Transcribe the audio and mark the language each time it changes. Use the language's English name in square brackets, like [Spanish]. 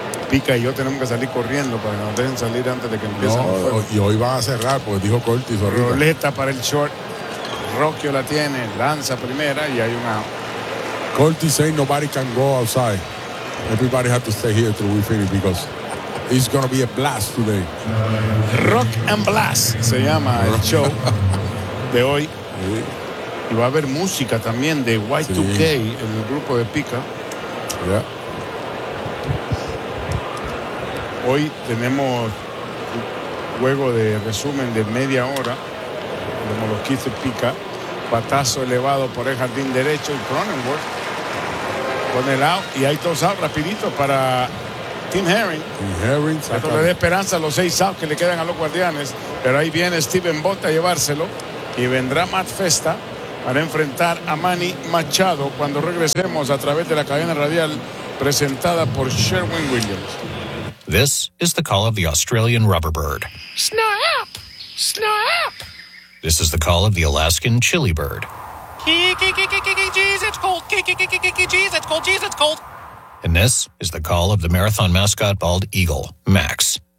[Spanish] Pica y yo tenemos que salir corriendo para que nos dejen salir antes de que empiecen los fuegos. Y hoy va a cerrar, porque dijo Corti. Roleta para el short. Rocchio la tiene, lanza primera y hay una. [English] Corti say nobody can go outside. Everybody has to stay here till we finish because it's going to be a blast today. [Spanish] Rock and Blast se llama el show de hoy. Sí. Y va a haber música también de Y2K, sí, en el grupo de Pica. [English] Yeah. [Spanish] Hoy tenemos un juego de resumen de media hora. Como los quiste Pica. Patazo elevado por el jardín derecho. Y Cronenworth con el out. Y hay dos out rapidito para Tim Herring. Esto le da esperanza a los 6 outs que le quedan a los Guardianes. Pero ahí viene Steven Bott a llevárselo. Y vendrá Matt Festa para enfrentar a Manny Machado cuando regresemos a través de la cadena radial presentada por Sherwin Williams. [English] This is the call of the Australian rubber bird. Snap! Snap! This is the call of the Alaskan chili bird. Jeez, it's cold. Jeez, it's cold. Jeez, it's cold. And this is the call of the marathon mascot bald eagle, Max.